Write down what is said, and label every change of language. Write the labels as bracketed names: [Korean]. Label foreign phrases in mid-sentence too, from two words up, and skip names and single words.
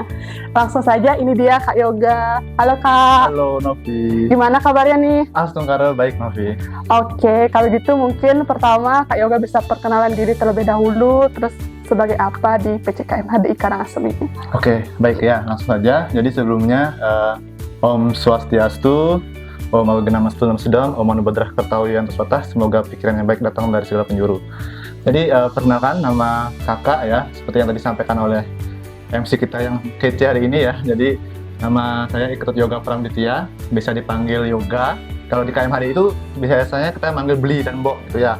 [Indonesian] Langsung saja, ini dia Kak Yoga. Halo Kak. Halo Novi. Gimana kabarnya nih? Astungkara baik Novi. Oke, kalau gitu mungkin pertama Kak Yoga bisa perkenalan diri terlebih dahulu, terus sebagai apa di PCKM HDI Karangasem ini. Oke, baik ya, langsung saja. Jadi sebelumnya [Sanskrit] Om Swastiastu, Om Awagena Mastu Nam Sedang, Om Anubadrah Kertawian Tersuatah, [Indonesian] semoga pikiran yang baik datang dari segala penjuru. Jadi perkenalkan nama kakak ya, seperti yang tadi disampaikan oleh MC kita yang kece hari ini ya. Jadi nama saya Iketut Yoga Pramditya, bisa dipanggil Yoga. Kalau di KMHD itu biasanya kita manggil Beli dan Mbok gitu ya.